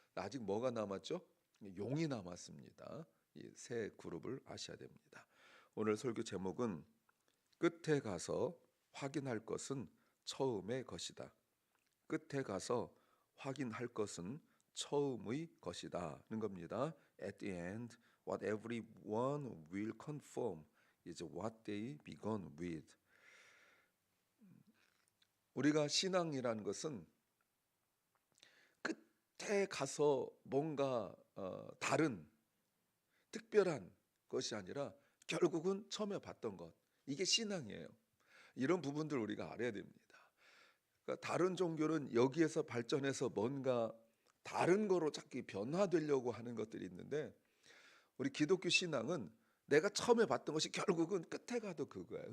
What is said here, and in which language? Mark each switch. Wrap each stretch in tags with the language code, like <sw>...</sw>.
<ko>아직 뭐가 남았죠? 용이 남았습니다. 이 세 그룹을 아셔야 됩니다. 오늘 설교 제목은 끝에 가서 확인할 것은 처음의 것이다. 끝에 가서 확인할 것은 처음의 것이다는 겁니다.</ko> <en>At the end, what everyone will confirm is what they began with.</en> <ko>우리가 신앙이라는 것은 끝에 가서 뭔가 다른 특별한 것이 아니라 결국은 처음에 봤던 것, 이게 신앙이에요. 이런 부분들 우리가 알아야 됩니다. 그러니까 다른 종교는 여기에서 발전해서 뭔가 다른 거로 자꾸 변화되려고 하는 것들이 있는데 우리 기독교 신앙은 내가 처음에 봤던 것이 결국은 끝에 가도 그거예요.</ko>